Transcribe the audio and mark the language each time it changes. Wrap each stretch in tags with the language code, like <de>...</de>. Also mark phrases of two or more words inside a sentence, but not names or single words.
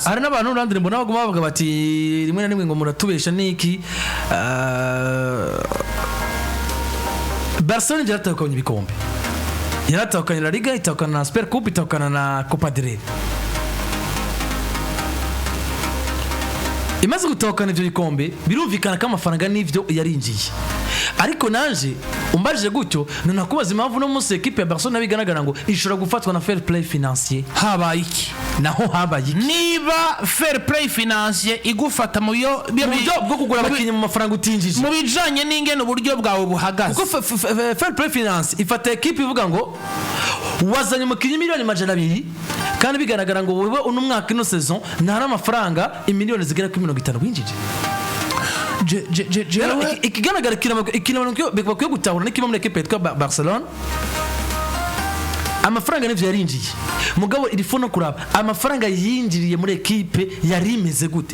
<rn>hari n'abantu urandire mbona baguma bavuga bati rimwe na rimwe ngo muratubesha niki Barcelona yaratahukanye ibikombe yaratahukanye La Liga itahukana na Super Cup itahukana na Copa del Rey imaze gutahukana ivyo bikombe birumvikana ko amafaranga n'ivyo yarinjiye ariko nanje umbajije gutyo nanakubaza impamvu no munsi equipe ya Barcelona bigaragara ngo ishobora gufatwa na</rn> <fr>fair play financier</fr> <rn>habaye iki niba</rn> <fr>fair play financier</fr> <rn>igufata mu buryo bwo kugura abakinyi mu mafaranga utinjije mu bijanye n'ingene uburyo bwawe buhagaze kuko</rn> <en>fair play finance</en> <rn>ifata equipe ivuga ngo wazanye umukinyi miliyoni 200 kandi bigaragara ngo wewe uno mwaka ino saison ntari amafaranga imiliyoni zigera kuri 50 winjije ikigaragara ikintu bakwiye gutahura n'ikimo muri equipe yitwa Barcelona amafaranga n'ivyo yarinjiye mugabo irifo no kuraba amafaranga yinjiriye muri equipe yari imeze gute</rn>